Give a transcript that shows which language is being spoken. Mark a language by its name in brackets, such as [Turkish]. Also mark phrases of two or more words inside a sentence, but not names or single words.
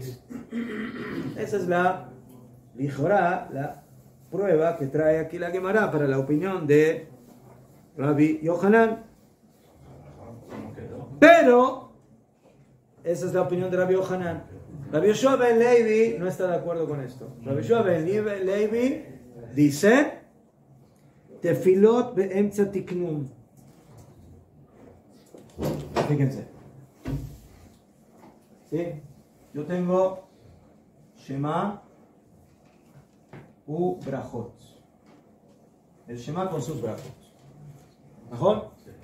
[Spanish] Esa es la prueba que trae aquí la Gemara para la opinión de Rabbi Yohanan. Pero esa es la opinión de Rabbi Yohanan. Rabbi Yoshua ben Levi no está de acuerdo con esto. Rabbi Yoshua ben Levi dice [Hebrew] תפילות באמצע תקנום. [Spanish] Fíjense. ¿Sí? Yo tengo [Hebrew] שמע וברכות. [Spanish] El Shema con sus brajot. ¿Mejor?